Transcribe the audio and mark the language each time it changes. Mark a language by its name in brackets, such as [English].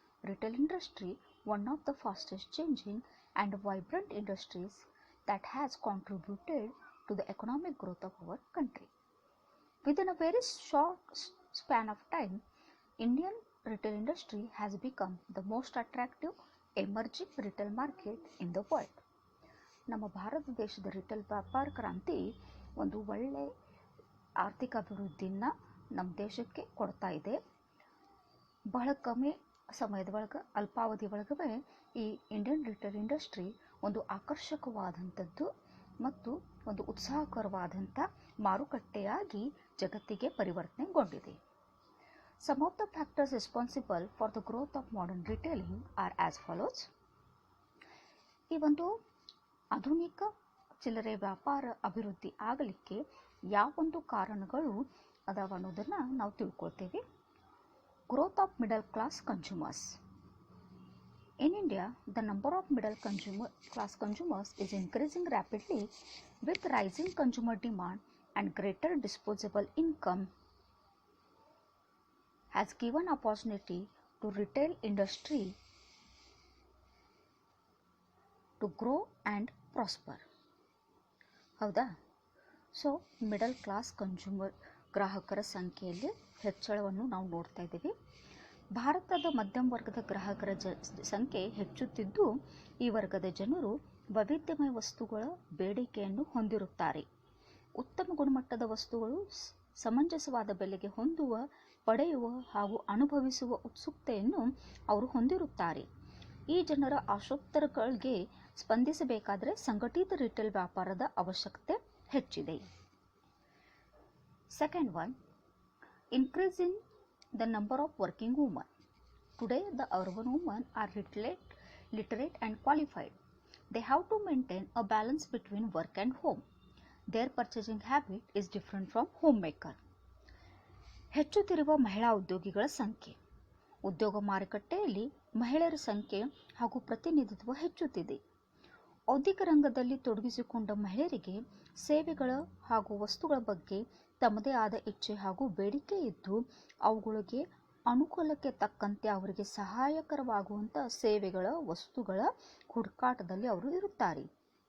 [English] Retail industry, one of the fastest changing and vibrant industries that has contributed to the economic growth of our country. Within a very short span of time, Indian retail industry has become the most attractive emerging retail market in the world. [Kannada] ನಮ್ಮ ಭಾರತ ದೇಶದ retail ವ್ಯಾಪಾರ ಕ್ರಾಂತಿ ಒಂದು ಒಳ್ಳೆ ಆರ್ಥಿಕ ಅಭಿವೃದ್ಧಿನ ನಮ್ಮ ದೇಶಕ್ಕೆ ಕೊಡ್ತಾ ಇದೆ. ಬಹಳ ಕಮ್ಮಿ ಸಮಯದ ಒಳಗೆ, ಅಲ್ಪಾವಧಿ ಒಳಗೆ ಈ [English] Indian retail industry [Kannada] ಒಂದು ಆಕರ್ಷಕವಾದಂಥದ್ದು ಮತ್ತು ಒಂದು ಉತ್ಸಾಹಕರವಾದಂಥ ಮಾರುಕಟ್ಟೆಯಾಗಿ ಜಗತ್ತಿಗೆ ಪರಿವರ್ತನೆಗೊಂಡಿದೆ. [English] Some of the factors responsible for the growth of modern retailing are as follows. [Kannada] ಈ ಒಂದು ಆಧುನಿಕ ಚಿಲ್ಲರೆ ವ್ಯಾಪಾರ ಅಭಿವೃದ್ಧಿ ಆಗಲಿಕ್ಕೆ ಯಾವೊಂದು ಕಾರಣಗಳು ಅದಾವ ಅನ್ನೋದನ್ನು ನಾವು ತಿಳ್ಕೊಳ್ತೇವೆ. [English] Growth of middle class consumers. In India, the number of middle class consumers is increasing rapidly with rising consumer demand and greater disposable income has given opportunity to retail industry to grow and prosper. [Kannada] ಹೌದಾ? So [English] middle class consumer [Kannada] ಗ್ರಾಹಕರ ಸಂಖ್ಯೆಯಲ್ಲಿ ಹೆಚ್ಚಳವನ್ನು ನಾವು ನೋಡ್ತಾ ಇದ್ದೀವಿ. ಭಾರತದ ಮಧ್ಯಮ ವರ್ಗದ ಗ್ರಾಹಕರ ಸಂಖ್ಯೆ ಹೆಚ್ಚುತ್ತಿದ್ದು, ಈ ವರ್ಗದ ಜನರು ವೈವಿಧ್ಯಮಯ ವಸ್ತುಗಳ ಬೇಡಿಕೆಯನ್ನು ಹೊಂದಿರುತ್ತಾರೆ. ಉತ್ತಮ ಗುಣಮಟ್ಟದ ವಸ್ತುಗಳು ಸಮಂಜಸವಾದ ಬೆಲೆಗೆ ಪಡೆಯುವ ಹಾಗೂ ಅನುಭವಿಸುವ ಉತ್ಸುಕತೆಯನ್ನು ಅವರು ಹೊಂದಿರುತ್ತಾರೆ. ಈ ಜನರ ಆಶೋತ್ತರಗಳಿಗೆ ಸ್ಪಂದಿಸಬೇಕಾದರೆ ಸಂಘಟಿತ ರಿಟೇಲ್ ವ್ಯಾಪಾರದ ಅವಶ್ಯಕತೆ ಹೆಚ್ಚಿದೆ. [English] Second one, increase in the number of working women. Today, the urban women are literate and qualified. They have to maintain a balance between work and home. Their purchasing habit is different from homemaker. [Kannada] ಹೆಚ್ಚುತ್ತಿರುವ ಮಹಿಳಾ ಉದ್ಯೋಗಿಗಳ ಸಂಖ್ಯೆ. ಉದ್ಯೋಗ ಮಾರುಕಟ್ಟೆಯಲ್ಲಿ ಮಹಿಳೆಯರ ಸಂಖ್ಯೆ ಹಾಗೂ ಪ್ರತಿನಿಧಿತ್ವ ಹೆಚ್ಚುತ್ತಿದೆ. ಔದ್ಯೋಗಿಕ ರಂಗದಲ್ಲಿ ತೊಡಗಿಸಿಕೊಂಡ ಮಹಿಳೆಯರಿಗೆ ಸೇವೆಗಳ ಹಾಗೂ ವಸ್ತುಗಳ ಬಗ್ಗೆ ತಮ್ಮದೇ ಆದ ಇಚ್ಛೆ ಹಾಗೂ ಬೇಡಿಕೆ ಇದ್ದು, ಅವುಗಳಿಗೆ ಅನುಕೂಲಕ್ಕೆ ತಕ್ಕಂತೆ ಅವರಿಗೆ ಸಹಾಯಕರವಾಗುವಂಥ ಸೇವೆಗಳ ವಸ್ತುಗಳ ಹುಡುಕಾಟದಲ್ಲಿ ಅವರು ಇರುತ್ತಾರೆ.